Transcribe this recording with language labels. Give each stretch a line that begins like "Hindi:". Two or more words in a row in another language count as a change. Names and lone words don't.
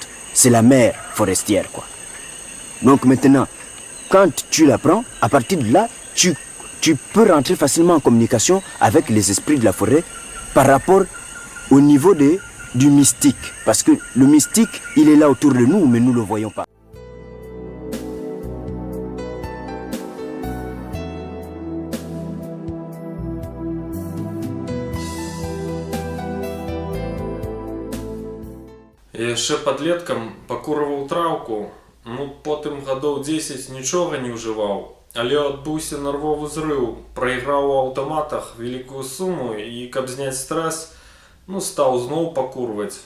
French: C'est la mère forestière, quoi. Donc maintenant, quand tu la prends, à partir de là, tu peux rentrer facilement en communication avec les esprits de la forêt par rapport au niveau du mystique. Parce que le mystique, il est là autour de nous, mais nous ne le voyons pas.
Belarusian: Я яшчэ падлеткам пакурываў траўку, потым гадоў 10 нічога не ўжываў, але адбыўся нервовы зрыў, прайграў у аўтаматах вялікую суму і, каб зняць стрэс, стаў зноў пакурваць.